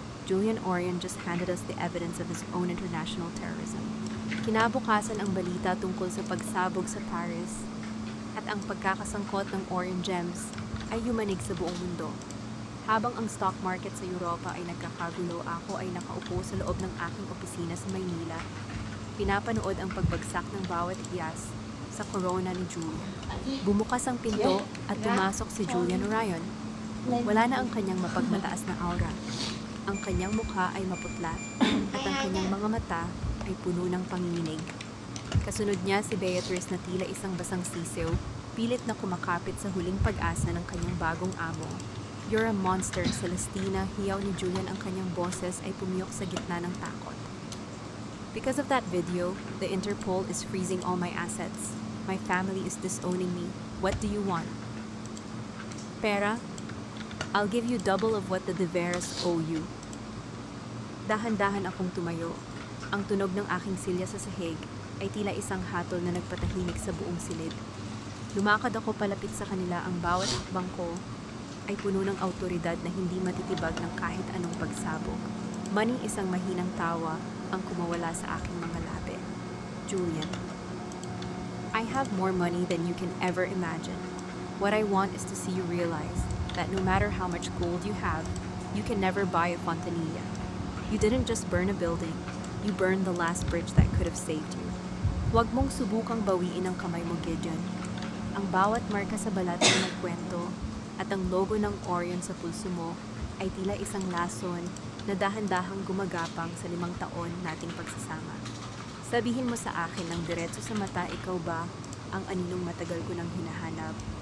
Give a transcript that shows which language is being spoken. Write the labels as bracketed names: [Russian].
[English] Julian Orion just handed us the evidence of his own international terrorism. [Filipino] Kinabukasan ang balita tungkol sa pagsabog sa Paris at ang pagkakasangkot ng Orion Gems ay yumanig sa buong mundo. Habang ang stock market sa Europa ay nagkakagulo, ako ay nakaupo sa loob ng aking opisina sa Maynila. Pinapanood ang pagbagsak ng bawat hiyas sa corona ni Julian. Bumukas ang pinto at pumasok si Julian Orion. Wala na ang kanyang mapagmataas na aura. Ang kanyang mukha ay maputla at ang kanyang mga mata ay puno ng panginginig. Kasunod niya si Beatrice na tila isang basang sisiw, pilit na kumakapit sa huling pag-asa ng kanyang bagong amo. [English] You're a monster, [Filipino] Celestina. Hiyaw ni Julian, ang kanyang boses ay pumiyok sa gitna ng takot. [English] Because of that video, the Interpol is freezing all my assets. My family is disowning me. What do you want? [Filipino] Pera? [English] I'll give you double of what the De Veras owe you. [Filipino] Dahan-dahan akong tumayo. Ang tunog ng aking silya sa sahig ay tila isang hatol na nagpatahimik sa buong silid. Lumakad ako palapit sa kanila. Ang bawat hakbang ko ay puno ng awtoridad na hindi matitibag ng kahit anong pagsabog. Maning isang mahinang tawa ang kumawala sa aking mga labi. [English] Julian, I have more money than you can ever imagine. What I want is to see you realize that no matter how much gold you have, you can never buy a fontanilla. You didn't just burn a building, you burned the last bridge that could have saved you. [Filipino] Huwag mong subukang bawiin ang kamay mo, Gideon. Ang bawat marka sa balat ay nagkwento at ang logo ng Orion sa pulso mo ay tila isang lason na dahan-dahang gumagapang sa 5 taon nating pagsasama. Sabihin mo sa akin ng diretso sa mata, ikaw ba ang aninong matagal ko nang hinahanap?